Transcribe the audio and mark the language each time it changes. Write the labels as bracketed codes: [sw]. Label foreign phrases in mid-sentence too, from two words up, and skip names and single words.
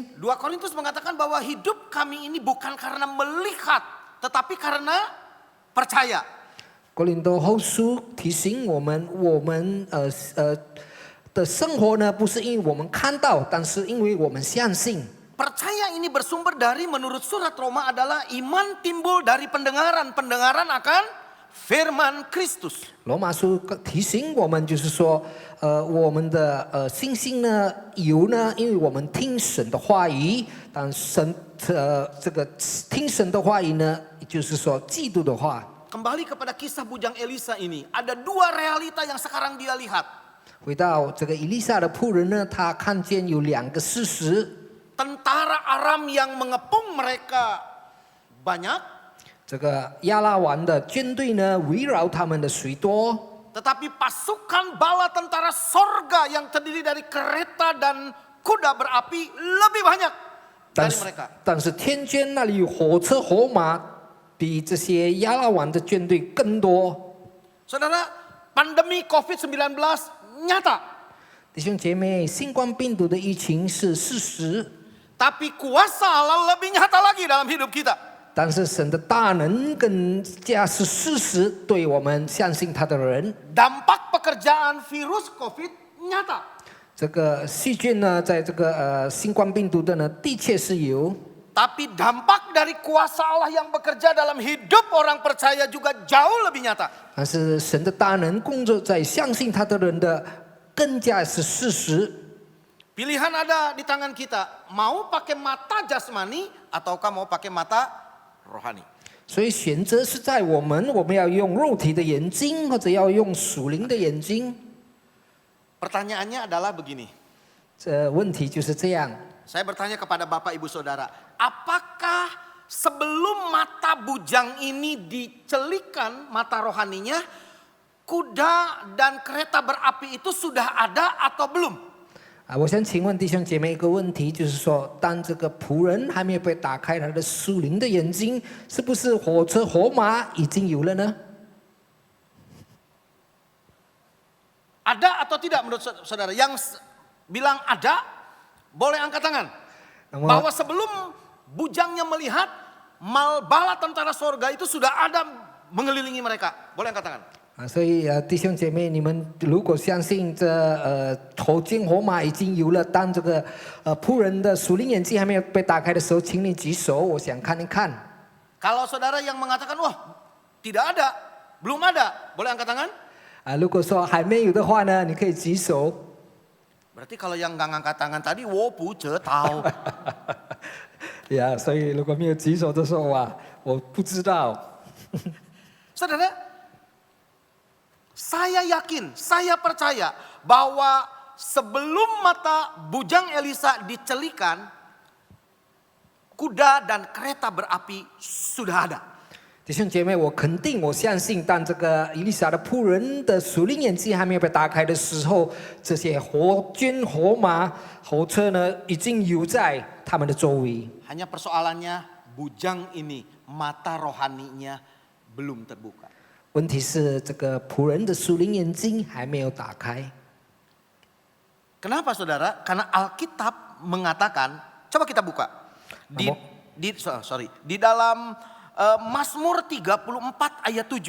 [id] 2 Korintus mengatakan bahwa hidup kami ini bukan karena melihat, tetapi karena percaya. [zh] 哥林多后书提醒我们的生活呢，不是因为我们看到，但是因为我们相信。 [id] Percaya ini bersumber dari menurut surat Roma adalah iman timbul dari pendengaran akan firman Kristus. [zh] 罗马书提醒我们，就是说，我们的信心呢，因为我们听神的话语，但这个听神的话语呢，就是说基督的话。 [id] Kembali kepada kisah bujang Elisa ini, ada 2 realita yang sekarang dia lihat. [zh] 回到这个以利沙的仆人呢，他看见有2个事实。 [id] Tentara Aram yang mengepung mereka banyak. [zh] 这个亚拉王的军队呢，围绕他们的许多。 [id] Tetapi pasukan bala tentara sorga yang terdiri dari kereta dan kuda berapi lebih banyak dari mereka. [zh] 但是天军那里有火车火马，比这些亚拉王的军队更多。 [id] Saudara, pandemi COVID-19 nyata. [zh] 弟兄姐妹，新冠病毒的疫情是事实。 [id] Tapi kuasa Allah lebih nyata lagi dalam hidup kita. [zh] 但是神的大能更加是事实，对我们相信他的人。 [id] Dampak pekerjaan virus COVID nyata. [zh] 这个细菌呢，在这个新冠病毒的呢，的确是有。 [id] Tapi dampak dari kuasa Allah yang bekerja dalam hidup orang percaya juga jauh lebih nyata. [zh] 但是神的大能工作在相信他的人的，更加是事实。 [id] Pilihan ada di tangan kita. Mau pakai mata jasmani ataukah mau pakai mata rohani. [zh] 所以选择是在我们要用肉体的眼睛，或者要用属灵的眼睛。 [id] Pertanyaannya adalah begini. [zh] 这问题就是这样。 [id] Saya bertanya kepada Bapak Ibu Saudara, apakah sebelum mata bujang ini dicelikan mata rohaninya, kuda dan kereta berapi itu sudah ada atau belum? [zh] 我想请问弟兄姐妹一个问题，就是说，当这个仆人还没有被打开他的属灵的眼睛，是不是火车火马已经有了呢？ [id] Ada atau tidak menurut saudara? Yang bilang ada, boleh angkat tangan. Namun- Bahwa sebelum bujangnya melihat, bala tentara sorga itu sudah ada mengelilingi mereka. Boleh angkat tangan. [zh] 所以弟兄姐妹，你们如果相信这火箭火马已经有了，当这个仆人的属灵眼睛还没有被打开的时候，请你举手，我想看一看。 [id] Kalau saudara yang mengatakan, wah tidak ada, belum ada, boleh angkat tangan? [zh] 如果说还没有的话呢，你可以举手。 [id] Berarti kalau yang nggak ngangkat tangan tadi, [zh] 我不知道. 所以如果没有举手的时候啊，我不知道。 [id] Saudara, saya yakin, saya percaya bahwa sebelum mata bujang Elisa dicelikan, kuda dan kereta berapi sudah ada. [zh] 弟兄姐妹，我肯定，我相信，当这个以利沙的仆人的属灵眼睛还没有被打开的时候，这些火军、火马、火车呢，已经有在他们的周围。 [id] Hanya persoalannya bujang ini, mata rohaninya belum terbuka. [zh] 问题是，这个仆人的属灵眼睛还没有打开。 [id] Kenapa saudara? Karena Alkitab mengatakan, coba kita buka. Di dalam Mazmur 34 ayat 7.